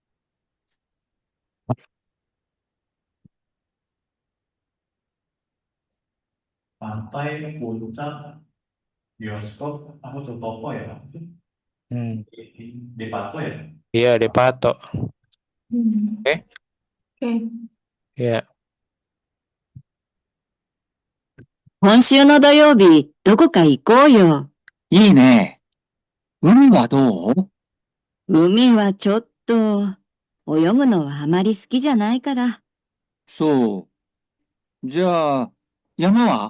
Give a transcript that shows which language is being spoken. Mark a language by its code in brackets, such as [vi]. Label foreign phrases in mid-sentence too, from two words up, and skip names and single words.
[id] Pantai, puncak, bioskop, apa tuh toko ya? Hmm. Depato ya? Iya, Depato. Hmm. Oke, Oke. ya. [ja] 今週の土曜日、どこか行こうよ。いいね。海はどう？海はちょっと、泳ぐのはあまり好きじゃないから。そう。じゃあ、山は？